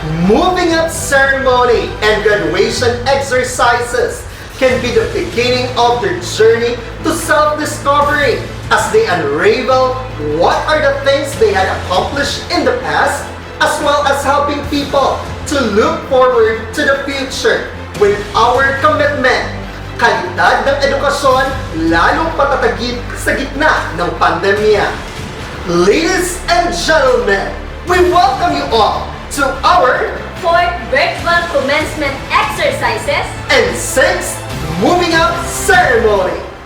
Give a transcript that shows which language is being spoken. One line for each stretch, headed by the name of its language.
English: Moving up ceremony and graduation exercises can be the beginning of their journey to self-discovery as they unravel what are the things they had accomplished in the past, as well as helping people to look forward to the future with our commitment.
Filipino: Kalidad ng edukasyon lalong patatagid sa gitna ng pandemya.
English: Ladies and gentlemen, we welcome you all to our 4th virtual commencement exercises and 6th moving up ceremony.